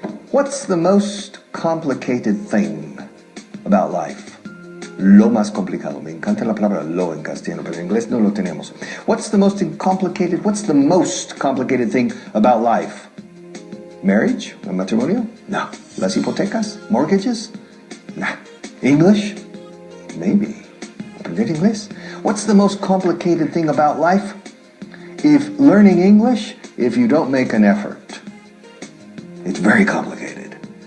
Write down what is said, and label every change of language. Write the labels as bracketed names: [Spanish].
[English] What's the most complicated thing about life? [Spanish] Lo más complicado. Me encanta la palabra lo en castellano, pero en inglés no lo tenemos. [English] What's the most complicated thing about life? Marriage? [Spanish] ¿El matrimonio? No. Las hipotecas? [English] Mortgages? Nah. English? Maybe. [Spanish] Aprender inglés? [English] What's the most complicated thing about life? If learning English, if you don't make an effort, it's very complicated.